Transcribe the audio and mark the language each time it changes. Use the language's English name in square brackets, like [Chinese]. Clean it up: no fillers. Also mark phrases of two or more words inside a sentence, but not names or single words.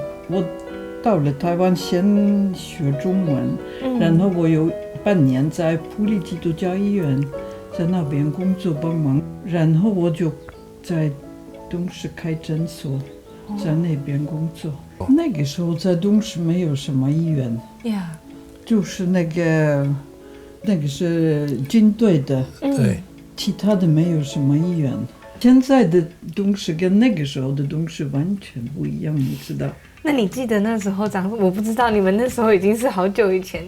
[Chinese] 我到了台灣先學中文，然後我有半年在埔里基督教醫院在那邊工作幫忙，然後我就在東勢開診所，在那邊工作。那個時候在東勢沒有什麼醫院，就是那個是軍隊的，對，其他的沒有什麼醫院。现在的东西跟那个时候的东西完全不一样，你知道？那你记得那时候我不知道，你们那时候已经是好久以前。